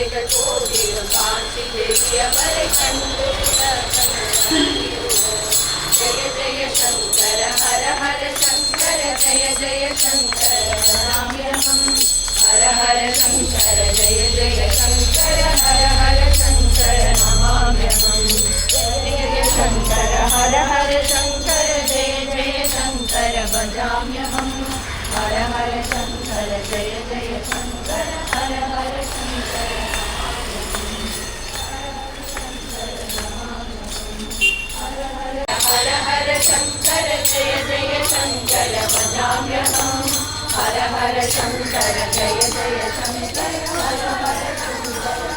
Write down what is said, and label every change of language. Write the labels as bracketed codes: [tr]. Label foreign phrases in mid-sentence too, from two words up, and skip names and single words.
[ta] போதிலும் காட்சி தெரியவரை கண்டு [sa] जय जय शङ्कर हर हर शङ्कर जय जय शङ्कर नमाम्यहम् हर हर शङ्कर जय जय शङ्कर हर हर शङ्कर नमाम्यहम् जय जय शङ्कर हर हर शङ्कर जय जय शङ्कर भजाम्यहम् हर हर शङ्कर जय जय शङ्कर हर हर शङ्कर हर हर शंकर जय जय शंकर भजाम्यहम् हर हर शंकर जय जय शंकर हर हर शंकर